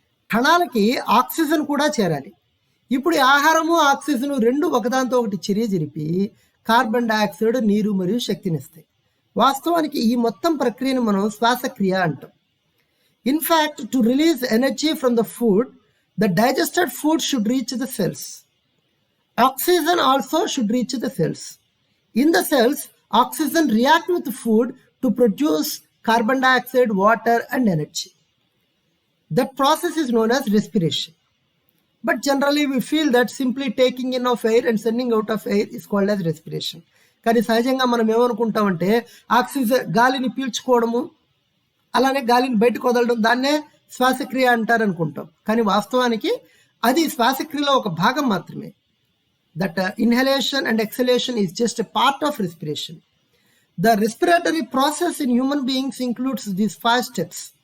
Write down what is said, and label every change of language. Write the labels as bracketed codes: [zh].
[te] కణాలకి oxygen కూడా చేరాలి. ఇప్పుడు ఈ ఆహారము ఆక్సిజన్ రెండు ఒకదాంతో ఒకటి చర్య జరిపి కార్బన్ డయాక్సైడ్, నీరు మరియు శక్తినిస్తాయి. వాస్తవానికి ఈ మొత్తం ప్రక్రియను మనం శ్వాసక్రియ అంటాం. [en] In fact to release energy from the food, the digested food should reach the cells. Oxygen also should reach the cells. In the cells, oxygen react with food to produce carbon dioxide, water and energy. That process is known as respiration. But generally we feel that simply taking in of air and sending out of air is called as respiration. [te] కానీ సహజంగా మనం ఏమనుకుంటామంటే oxygen గాలిని పీల్చుకోవడము అలానే గాలిని బయటకు వదలడం దాన్నే శ్వాసక్రియ అంటారు అనుకుంటాం. కానీ వాస్తవానికి అది శ్వాసక్రియలో ఒక భాగం మాత్రమే. [en] That inhalation and exhalation is just a part of respiration. The respiratory process in human beings includes these 5 steps.